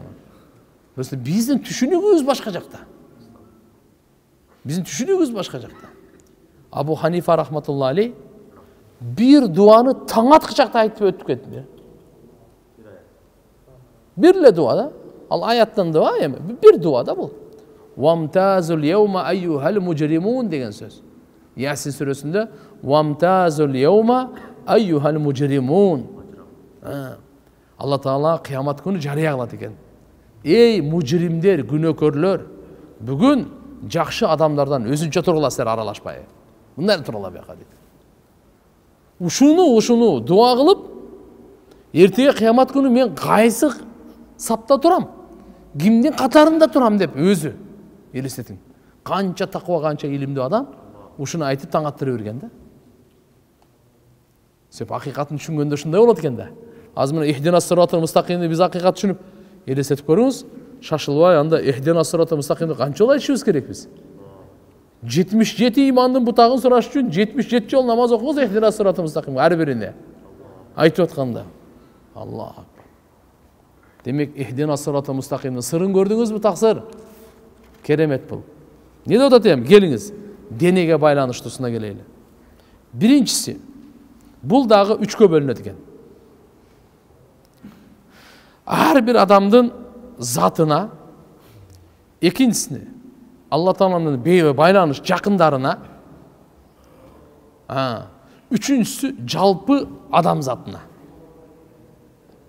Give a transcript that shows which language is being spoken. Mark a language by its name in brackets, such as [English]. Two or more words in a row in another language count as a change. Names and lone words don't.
[Kyrgyz] Биздин түшүнүгүбүз башка жакта. Абу Ханифа [Arabic] رحمة الله عليه [Kyrgyz] бир дуаны таң аткычакта айтып өтүп кетти. Бир эле дуа да. Ал аяттан дуа эми, бир дуа да бул. [Arabic] وامتازوا اليوم أيها المجرمون деген сөз. [Kyrgyz] Ясин сүрөсүндө [Arabic] وامتازوا اليوم أيها المجرمون. [Kyrgyz] Алла Таала кыямат күнү жарыя кылат экен. Ey mujrimler, günökörler, bugün жақшы адамдардан өзүнчө тургуласыздар, аралашпай. Мындай тургула бияка дейт. Ушуну дуа кылып, эртеге кыямат күнү мен кайсы сапта турам, кимдин катарында турам деп өзү элестетиң. Канча таква, канча илимдүү адам ушуну айтып таң аттыра берген да. Сеп акыйкатын түшүнгөндө ушундай болот экен да. Азыр мына [Arabic] اهدنا الصراط المستقيمди [Kyrgyz] биз акыйкат түшүнүп елестетіп көріңіз, шашылбай анда [Arabic] اهدنا الصراط المستقيمди [Kyrgyz] канча жолу айтышыбыз керек биз? 77 имандын бутагын сураш үчүн 77 жол намаз окуңуз [Arabic] اهدنا الصراط المستقيم [Kyrgyz] ар бирине айтып атканда. Аллах. Демек [Arabic] اهدنا الصراط المستقيمдин [Kyrgyz] сырын көрдүңүзбү таксыр? Керемет бул. Не деп атам? Келиңиз, денеге байланыштуусуна келели. Биринчиси, бул дагы 3кө бөлүнөт экен. Ар бир адамдын затына, экинчисине Алла Тааланын байланыш жакындарына, үчүнчүсү жалпы адам затына.